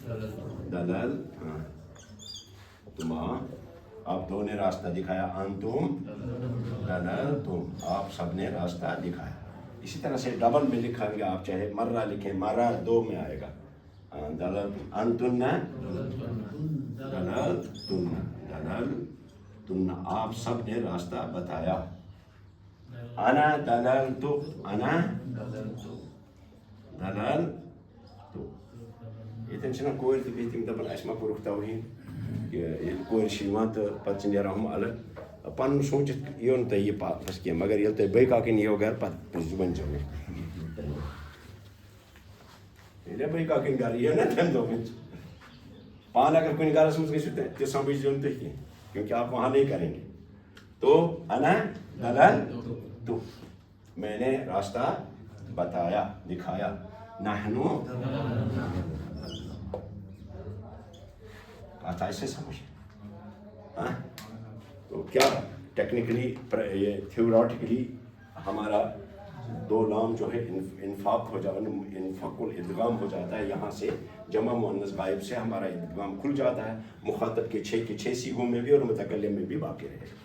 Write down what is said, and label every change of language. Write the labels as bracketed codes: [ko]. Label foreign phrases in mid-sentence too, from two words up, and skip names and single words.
[ur] تما آپ دو نے راستہ دکھایا [ar] انتم دللتم [ur] آپ سب نے راستہ دکھایا اسی طرح سے ڈبل میں لکھا گیا آپ چاہے مرہ لکھیں مرہ 2 میں آئے گا انتن دللتن آپ سب نے راستہ بتایا [ar] انا دللتو انا دللتو [ks] یتن چھنا کور تہ بہتیم دپان اسہِ ما کوٚرُکھ توہین کورِ چھِ یِوان تہٕ پتہٕ چھِ نیران ہُم الگ پَنُن سوٗنٛچِتھ یِیو نہٕ تۄہہِ یہِ پَتھ کینٛہہ مگر ییٚلہِ تۄہہِ بیٚیہِ کاکٕنۍ یِیو گَرٕ پَتہٕ ؤنۍزیو مےٚ ییٚلہِ بیٚیہِ کاکٕنۍ گَرٕ یِیو نا تَمہِ دۄہ ؤنۍزیو پانہٕ اگر کُنہِ گَرَس منٛز گٔژھِو تہِ سَمجھزیو نہٕ تُہۍ کینٛہہ [ur] کیونکہ آپ وہاں نہیں کریں گے تو [ar] انا دلل تو [ur] میں نے راستہ بتایا دکھایا [ks] نحنو [ur] بات ایسے سمجھ تو کیا ٹیکنیکلی یہ تھیوریٹیکلی ہمارا دو لام جو ہے انفاق ہو جاتا انفاق الادغام ہو جاتا ہے یہاں سے جمع مؤنث غائب سے ہمارا ادغام کھل جاتا ہے مخاطب کے 6 سیغوں میں بھی اور متکلم میں بھی باقی رہے گا.